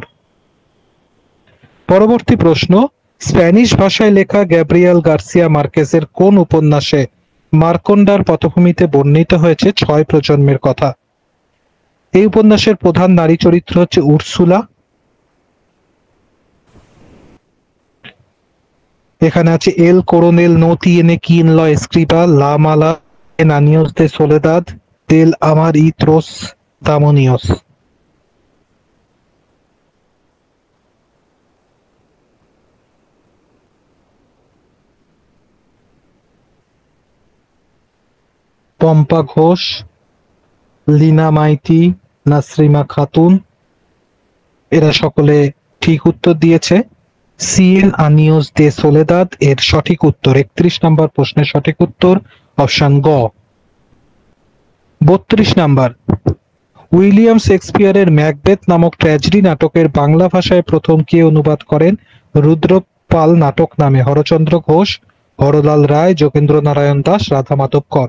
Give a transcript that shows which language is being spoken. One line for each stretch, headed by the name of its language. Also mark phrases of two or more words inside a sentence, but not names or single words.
Bangla: পরবর্তী প্রশ্ন, স্প্যানিশ ভাষায় লেখা গ্যাব্রিয়েল গার্সিয়া মার্কেজের কোন উপন্যাসে মার্কন্ডার পটভূমিতে বর্ণিত হয়েছে 6 প্রজন্মের কথা? এই উপন্যাসের প্রধান নারী চরিত্র হচ্ছে উর্সুলা। এখানে আছে এল কোরোনেল নো তিয়েনে কিন ল এস্ক্রিবা, লা মালা en años de soledad del amar y otros demonios। পম্পা ঘোষ, লীনা মাইতি, নাসরিমা খাতুন, এরা সকলে ঠিক উত্তর দিয়েছে। 100 años de soledad এর সঠিক উত্তর 31 নম্বর প্রশ্নের সঠিক উত্তর অপশন গ। 32 নাম্বার, উইলিয়াম শেক্সপিয়ারের ম্যাকবেথ নামক ট্র্যাজেডি নাটকের বাংলা ভাষায় প্রথম কে অনুবাদ করেন? রুদ্রপাল নাটক নামে হরচন্দ্র ঘোষ, হরলাল রায়, যোগেন্দ্র নারায়ণ দাস, রাধা মাধব কর।